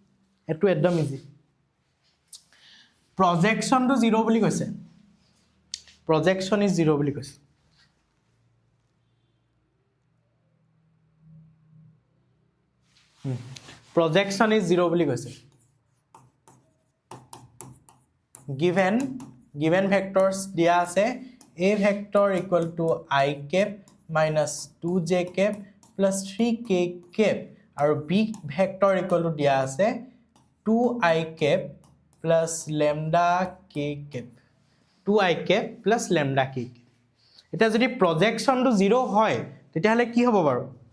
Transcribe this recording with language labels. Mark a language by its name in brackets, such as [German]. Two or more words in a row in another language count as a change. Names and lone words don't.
[English] projection to 0 [Assamese] বুলি কৈছে [English] projection is 0 [Assamese] বুলি কৈছে [English] projection is 0 [Assamese] বুলি কৈছে [English] given vectors [Assamese] দিয়া আছে [English] a vector equal to I cap minus 2j cap plus 3k cap aru b vector equal to [Assamese] দিয়া আছে [English] 2I cap plus lambda k cap 2I cap plus lambda k cap [Assamese] এটা যদি [English] projection to 0 [Assamese] হয় তেতিয়াহলে কি হ'ব বাৰু